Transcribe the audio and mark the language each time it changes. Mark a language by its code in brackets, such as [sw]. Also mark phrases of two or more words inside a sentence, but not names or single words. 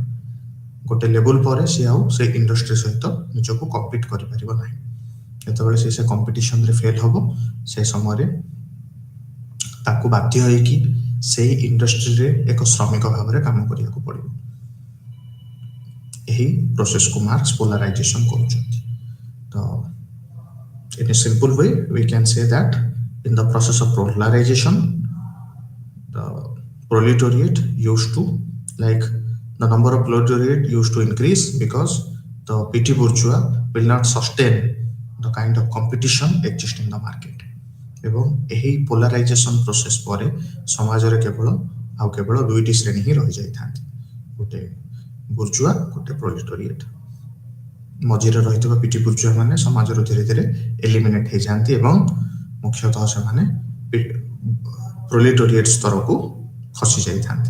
[or] ଗୋଟେ ଲେବୁଲ ପରେ ସିଏ ଆଉ ସେ ଇଣ୍ଡଷ୍ଟ୍ରି ସହିତ ନିଜକୁ କମ୍ପିଟ୍ କରିପାରିବ ନାହିଁ। ଯେତେବେଳେ ସେ କମ୍ପିଟିସନରେ ଫେଲ୍ ହେବ, ସେ ସମୟରେ ତାକୁ ବାଧ୍ୟ ହେଇକି ସେଇ ଇଣ୍ଡଷ୍ଟ୍ରିରେ ଏକ ଶ୍ରମିକ ଭାବରେ କାମ କରିବାକୁ ପଡ଼ିବ। ଏହି ପ୍ରୋସେସକୁ ମାର୍କସ ପୋଲାରାଇଜେସନ କରୁଛନ୍ତି। [en] ତ in a simple way we can say that in the process of polarization the proletariat used to, like, the number of proletariat used to increase because the petty bourgeois will not sustain the kind of competition exist in the market. [or] ଏବଂ ଏହି [en] polarization process [or] ପରେ ସମାଜରେ କେବଳ ଦୁଇଟି ଶ୍ରେଣୀ ହିଁ ରହିଯାଇଥାନ୍ତି, ଗୋଟେ ବୁର୍ଜୁଆ, ଗୋଟେ ପ୍ରୋଲେଟୋରିଏଟ। ମଝିରେ ରହିଥିବା [en] petty bourgeois [or] ମାନେ ସମାଜରୁ ଧୀରେ ଧୀରେ ଏଲିମିନେଟ ହେଇଯାନ୍ତି ଏବଂ ମୁଖ୍ୟତଃ ସେମାନେ ପ୍ରୋଲେଟୋରିଏଟ ସ୍ତରକୁ ଖସି ଯାଇଥାନ୍ତି।